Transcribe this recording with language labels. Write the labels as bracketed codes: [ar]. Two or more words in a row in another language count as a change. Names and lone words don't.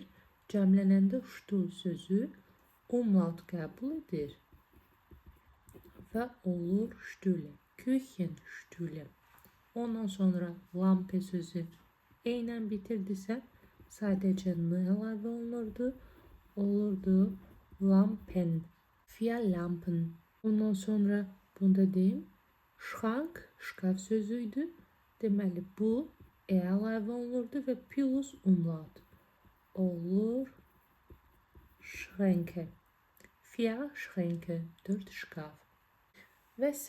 [az] Cəmlənəndə ştul sözü umlaut qəbul edir və olur Stühle. Küchenstühle. Ondan sonra lampe sözü eynən bitirdisə sadəcə n əlavə olunurdu. [de] Olurdu lampen. Vier Lampen. [az] Ondan sonra bunda deyim Schrank, şkaf sözüydü. Deməli bu əlavə olunurdu və plus umlaut. Olur Schränke. [de] Vier Schränke. [az] 4 şkaf. Və s.